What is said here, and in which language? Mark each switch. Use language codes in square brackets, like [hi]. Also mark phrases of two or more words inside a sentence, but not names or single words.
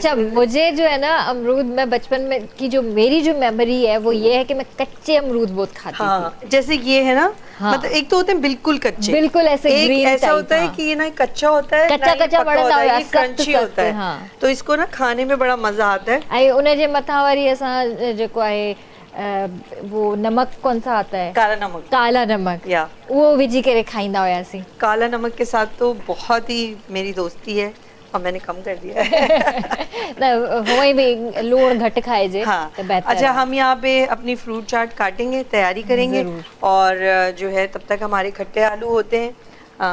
[ur] اچھا، مجھے جو ہے نا امرود، میں بچپن میں کی جو میری جو میموری ہے وہ یہ ہے کہ میں کچے امرود بہت کھاتی تھی. جیسے یہ ہے نا، مطلب ایک تو ہوتے ہیں بالکل کچے, بالکل ایسے एक ग्रीन ایسا ہوتا ہے کہ یہ نا کچا ہوتا ہے, کچا بڑا یہ کرنچی ہوتا ہے. تو اس کو نا کھانے میں بڑا مزہ آتا ہے. [sd] ऐं उन जे मथां वरी असां जेको आहे [ur] وہ نمک کون سا آتا ہے، کالا نمک، وہ [sd] विझी करे खाईंदा हुआसीं। [ur] کالا نمک کے ساتھ تو بہت ہی میری دوستی ہے، اور میں نے کم کر دیا ہے. [sd] वही भी लूण घट खाइजे। [ur] हाँ। اچھا، ہم یہاں پہ اپنی فروٹ چاٹ کاٹیں گے، تیاری کریں گے، اور جو ہے تب تک ہمارے کھٹے آلو ہوتے ہیں.